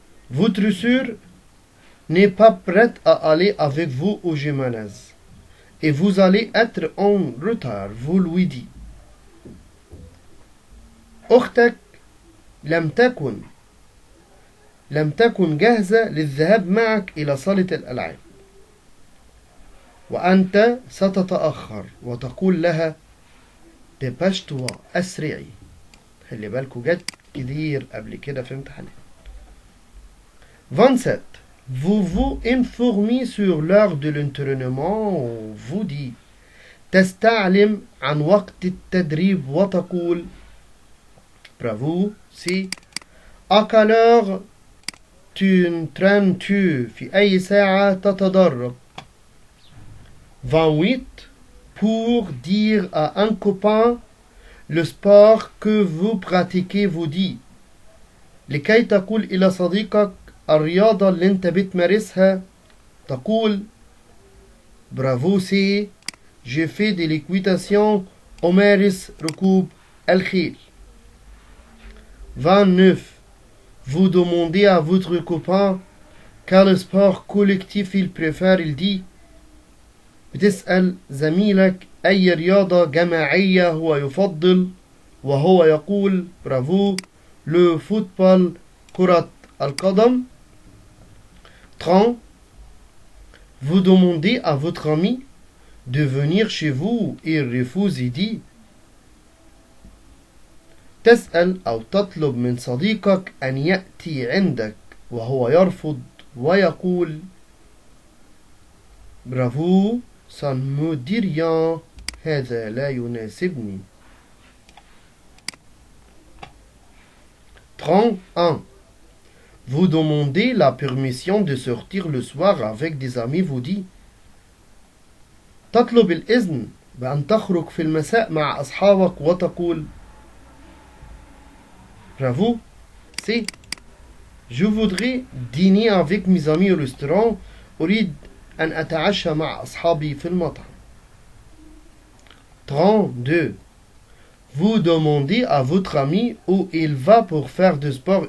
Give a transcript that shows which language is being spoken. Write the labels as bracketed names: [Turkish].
[French] Votre sœur n'est pas prête à aller avec vous au gymnase et vous allez être en retard. Vous lui dites. [Arabic] أختك لم تكن جاهزة للذهاب معك إلى صالة الألعاب وأنت ستتأخر وتقول لها. ديباشتوا أسرعي. خلي بالكوا جت كتير قبل كده في امتحانات. 27. [French] Vous vous informez sur l'heure de l'entraînement. Vous dit. [Arabic] تستعلم عن وقت التدريب وتقول. برافو. سي. [French] À quelle heure t'entraînes-tu؟ [Arabic] في أي ساعة تتدرب. [French] 28. Pour dire à un copain le sport que vous pratiquez, vous dit. [Arabic] لكي تقول إلى صديقك الرياضة اللي انت بتمارسها تقول. برافو. سي. [French] J'ai fait de l'équitation. [Arabic] أمارس ركوب الخيل. 29. [French] Vous demandez à votre copain quel sport collectif il préfère. Il dit. [Arabic] بتسأل زميلك أي رياضة جماعية هو يفضل وهو يقول. برافو. le football كرة القدم. 30. [French] Vous demandez à votre ami de venir chez vous. Il refuse. Il dit. [Arabic] تسأل أو تطلب من صديقك أن يأتي عندك وهو يرفض ويقول. [French] برافو. Ça ne me dit rien. [Arabic] هذا لا يناسبني. 31. [French] Vous demandez la permission de sortir le soir avec des amis. Vous dit. [Arabic] تطلب الإذن بأن تخرج في المساء مع أصحابك وتقول. Bravo. C'est. Je voudrais dîner avec mes amis au restaurant. أريد أن أتعشى مع أصحابي في المطعم. 32. [French] Vous demandez à votre ami où il va pour faire du sport.